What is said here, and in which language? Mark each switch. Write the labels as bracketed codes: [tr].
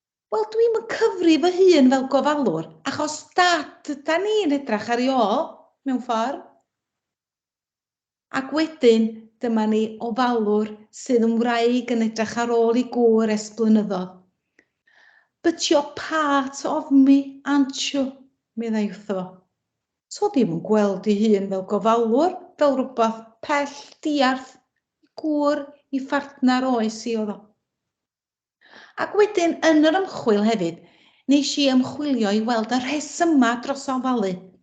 [cy] Wel, dwi'n yn cyfri fy hun fel gofalwr, achos da ni'n edrych ar ei ôl, mewn ffordd. Ac wedyn, dyma ni ofalwr sydd yn wraig yn edrych ar ôl i gŵr ers blynyddoedd. [en] But you're part of me, aren't you? [cy] Meddai wrtho fo. So ddim yn gweld ei hun fel gofalwr, fel rhywbeth pell diarth, gŵr i phartnar oes i oedd o. Ac wedyn, yn yr ymchwil hefyd, nes i ymchwilio i weld y rhesyma dros ofalu.